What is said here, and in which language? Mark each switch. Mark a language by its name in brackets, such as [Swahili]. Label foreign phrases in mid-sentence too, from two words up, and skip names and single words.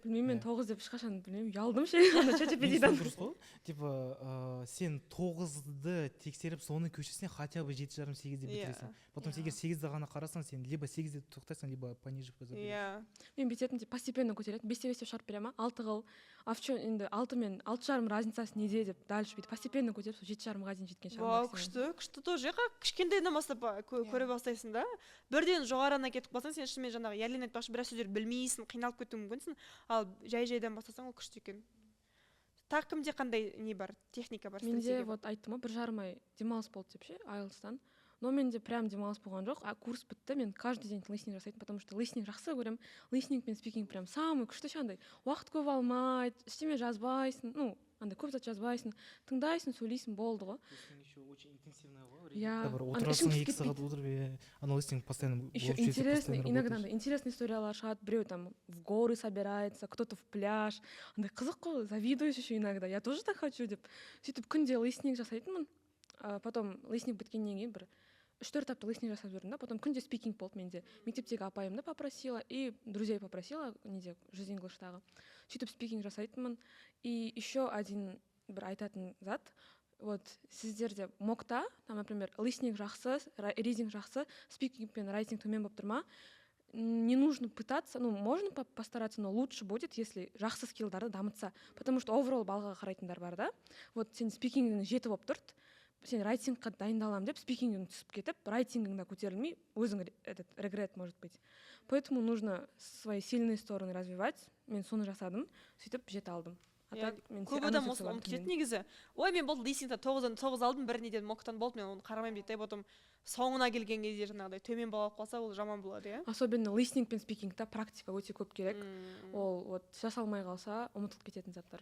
[Kazakh] Білмеймін, мен 9 деп ешқашан білмеймін, ұялдым ше, ана ChatGPT-дан. Дұрыс қой. Типа, сен 9-ды тексеріп, соның көшесіне [Russian] хотя бы [Kazakh] 7,5-8-де бітіресің. Потом егер 8-ді ғана қарасаң, сен либо 8-де тоқтайсың, [Russian] либо пониже [Kazakh] жаза бересің. Иә. Мен бүйтетін, постепенно көтереді. 5-5 деп шығарып бере ма? 6 қыл. [Russian] А в чем [Kazakh] енді 6 мен 6,5 разницасы неде деп дальше бүйтіп постепенно көтеріп, сол 7,5-ға дейін жеткен шығар. Вау, күшті тоже. Кішкентайдан бастап көре бастайсың да. Бірден жоғарына кетіп қалсаң, сен шынымен жаңағы Ярлин айтпақшы біраз сөздер білмейсің, қиналып кетуің мүмкінсің. Ал жай-жайдан бастасаң, ол күшті екен. Тағы кімде қандай не бар, техника бар, стратегия? Менде вот айттым ғой, 1,5 ай демалыс болды деп ше, IELTS-тан. Но менде прям демалыс болған жоқ, а курс бітті, мен [Russian] каждый день [Kazakh] листинг жасайтын, [Russian] потому что [Kazakh] листинг жақсы көремін. Листинг пен спикинг [Russian] прям самый [Kazakh] күшті андай. Уақыт көп алмайды, ештеме жазбайсың, ну, андай көп зат жазбайсың, тыңдайсың, сөйлейсің, болды ғой. [Russian] Очень интенсивный ғой. Я [Kazakh] отырасың 2 сағат отырып, аналистинг постоянно. [Russian] Еще интересный, иногда интересные [Kazakh] историялар шығады, біреу [Russian] там в горы собирается, кто-то в пляж. [Kazakh] Андай қызық қой, [Russian] завидуешь еще иногда. Я тоже так хочу деп. [Kazakh] Сөйтіп күнде листинг жасайтынмын. Потом листинг біткеннен кейін бір 3-4 апта листинг жасап жүрдім да, потом күнде спикинг болды менде. Мектептегі апайымды [Russian] попросила и друзей попросила, неде, Жизнь English'тағы. [Kazakh] Сөйтіп спикинг жасайтынмын. [Russian] И еще один [Kazakh] бір айтатын зат, вот сіздерде мокта, [Russian] там, например, [Kazakh] листинг жақсы, ридинг жақсы, спикинг пен райтинг төмен болып тұрма, [Russian] не нужно пытаться, ну, можно постараться, но лучше будет, если [Kazakh] жақсы скиллдарды дамытса. [Russian] Потому что [Kazakh] overall балға қарайтындар бар да. Вот сен спикингің 7 болып тұрды, сен райтингқа дайындалам деп спикингің түсіп кетіп, райтингіңда көтерілмей, өзің регрет [Russian] может быть. Поэтому нужно свои сильные стороны развивать. [Kazakh] Мен соны жасадым, сөйтіп 7 алдым. [Russian] А так [Kazakh] мен көп адам осыны ұмытып кетеді негізі. Ой, мен болды листингта 9-9 алдым, бір неден моктан болды, мен оны қарамаймын дейді, потом соңына келген кезде жаңағыдай төмен балл алып қалса, ол жаман болады, иә. Особенно листинг пен спикингта практика өте көп керек. Ол вот жасалмай қалса ұмытылып кететін заттар.